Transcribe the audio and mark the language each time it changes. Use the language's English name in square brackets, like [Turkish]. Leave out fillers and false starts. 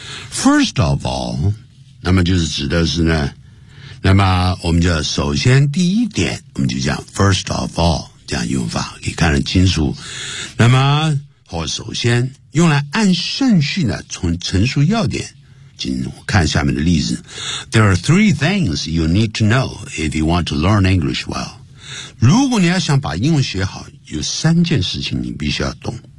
[English] First of all, [Chinese] 那么就是指的是呢，那么我们就首先第一点，我们就讲 [English] first of all [Chinese] 这样用法，可以看得清楚。那么或首先用来按顺序呢，从陈述要点，请看下面的例子。 [English] There are three things you need to know if you want to learn English well. [Chinese] 如果你要想把英文学好，有三件事情你必须要懂。